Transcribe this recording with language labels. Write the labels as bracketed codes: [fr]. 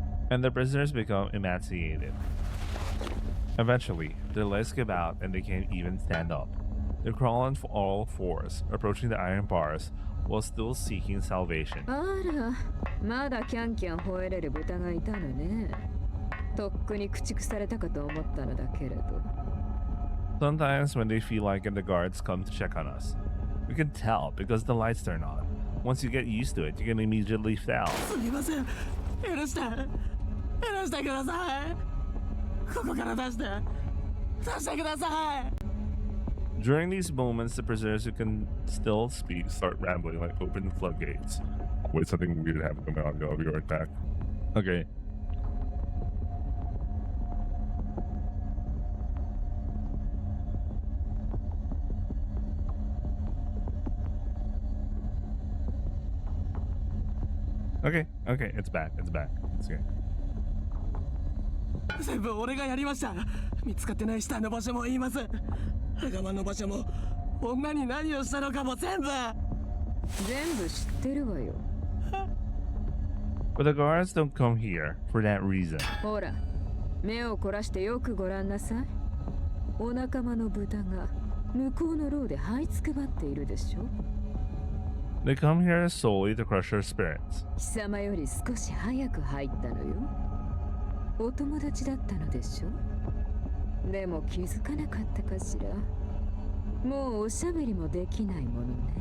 [en] And the prisoners become emaciated. Eventually, their legs give out and they can't even stand up. They crawl on all fours, approaching the iron bars while still seeking salvation. [ja] あら、まだキャンキャン吠えれる豚がいたのね。とっくに駆逐されたかと思ったのだけれど。 [en] Sometimes when they feel like it, the guards come to check on us. We can tell because the lights turn on. Once you get used to it, you can immediately tell. [ja] すみません。許してください。ここから出してください。 [en] During these moments, the prisoners who can still speak start rambling like open floodgates. Wait, something weird happened. I'll be right back. Okay. Okay, it's back. It's okay. [ja] 全部俺がやりました。見つかってない下の場所も言います。羽釜の場所も女に何をしたのかも全部。全部知ってるわよ。 [en] But the guards don't come here for that reason. [ja] ほら、目を凝らしてよくご覧なさい。お仲間の豚が向こうの牢で這いつくばっているでしょ。 [en] They come here solely to crush your spirits. [ja] 貴様より少し早く入ったのよ。お友達だったのでしょ。でも気づかなかったかしら。もうおしゃべりもできないものね。